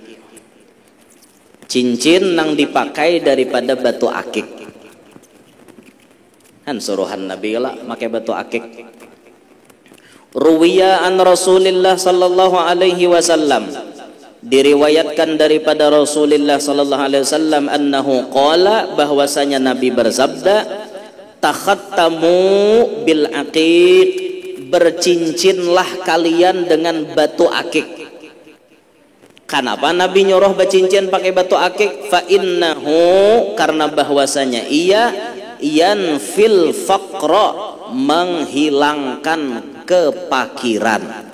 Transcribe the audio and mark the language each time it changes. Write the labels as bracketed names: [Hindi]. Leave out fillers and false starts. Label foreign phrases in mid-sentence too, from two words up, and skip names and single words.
[Banjar] Cincin yang dipakai daripada batu akik. Kan suruhan Nabi lah pakai batu akik. [Arabic] Ruwiya an Rasulillah sallallahu alaihi wasallam, [Banjar] diriwayatkan daripada Rasulullah [Arabic] sallallahu alaihi wasallam, annahu qala, [Banjar] bahwasanya Nabi bersabda, [Arabic] takhattamu bil aqiq, [Banjar] bercincinlah kalian dengan batu akik. Kenapa Nabi nyuruh bercincin pakai batu akik? [Arabic] Fa innahu, [Banjar] karena bahwasanya ia [Arabic] yanfil faqra, [Banjar] menghilangkan kepakiran.